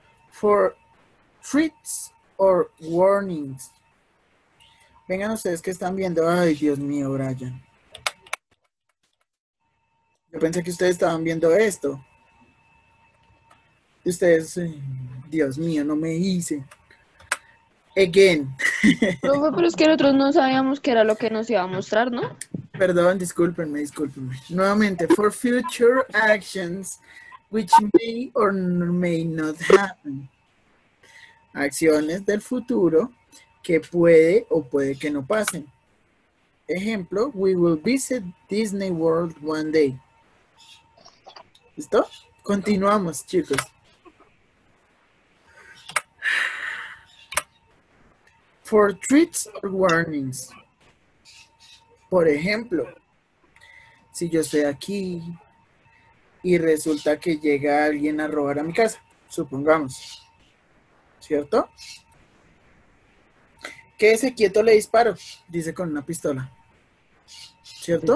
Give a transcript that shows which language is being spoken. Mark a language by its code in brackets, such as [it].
[en] For threats or warnings. [es] Vengan ustedes que están viendo. Ay, Dios mío, Brian. Yo pensé que ustedes estaban viendo esto. Ustedes, Dios mío, no me hice. [en] Again. [es] Profe, pero es que nosotros no sabíamos qué era lo que nos iba a mostrar, ¿no? Perdón, discúlpenme. Nuevamente, [en] for future actions which may or may not happen. [es] Acciones del futuro que puede o puede que no pasen. Ejemplo, [en] we will visit Disney World one day. [es] ¿Listo? Continuamos, chicos. [en] For threats or warnings. [es] Por ejemplo, si yo estoy aquí y resulta que llega alguien a robar a mi casa, supongamos, ¿cierto? Quédese quieto, le disparo, dice con una pistola, ¿cierto?